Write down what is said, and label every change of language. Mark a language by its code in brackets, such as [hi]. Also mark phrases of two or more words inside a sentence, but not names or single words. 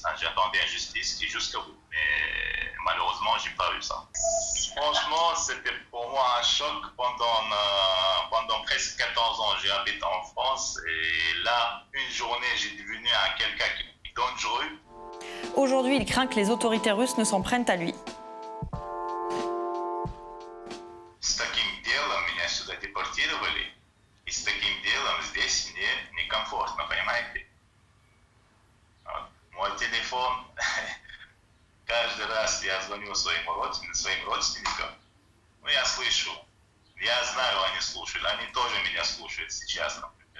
[fr] J'attendais en justice et jusqu'à bout. Mais malheureusement, j'ai pas eu ça. Franchement, c'était pour moi un choc. Pendant presque 14 ans, j'habite en France. Et là, une journée, j'ai devenu quelqu'un qui est dangereux. Aujourd'hui, il craint que les autorités russes ne s'en prennent à lui. [ru] С таким делом меня сюда депортировали. И с таким делом здесь мне некомфортно, понимаете? Мой телефон, каждый раз я звоню своим родственникам, я слышу, я знаю, они слушают, они тоже меня слушают сейчас, например.